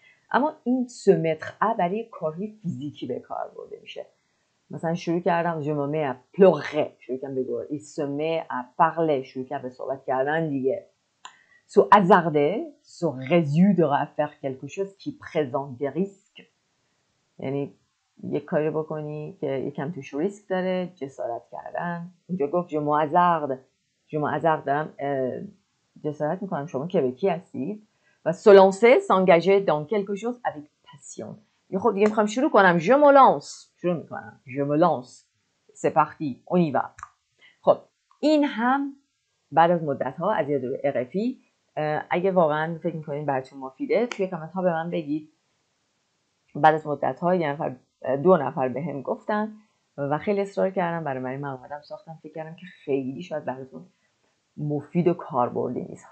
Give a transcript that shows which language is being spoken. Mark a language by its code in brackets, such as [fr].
[fa] اما این se mettre à برای کارهای فیزیکی به کار برده میشه. مثلا شروع کردم [fr] je me mets à pleurer، [fa] شروع کردم بگو [fr] il se met à parler، [fa] شروع کردم به صحبت کردن دیگه. [fr] se hasarder، se résoudre à faire quelque chose qui présente des risques، [fa] یعنی یک کاری بکنی که یکم توش ریسک داره، جسارت کردن. اینجا گفت [fr] je m'hasarde [fa] دارم جسارت میکنم. شما کبکی هستید. [fr] و se lancer، s'engager dans quelque chose avec passion. [fa] خب دیگه میخوام شروع کنم، [fr] je me lance، [fa] شروع میکنم، [fr] je me lance، c'est parti، on y va. [fa] خب این هم بعد از مدت ها از یاد RFI. اگه واقعا فکر میکنین براتون مفیده توی کامنت ها به من بگید. بعد از مدت ها دو نفر به هم گفتن و خیلی اصرار کردم، برای من اومدم ساختم. فکر کردم که خیلی شاید براتون مفید و کاربردی نیست.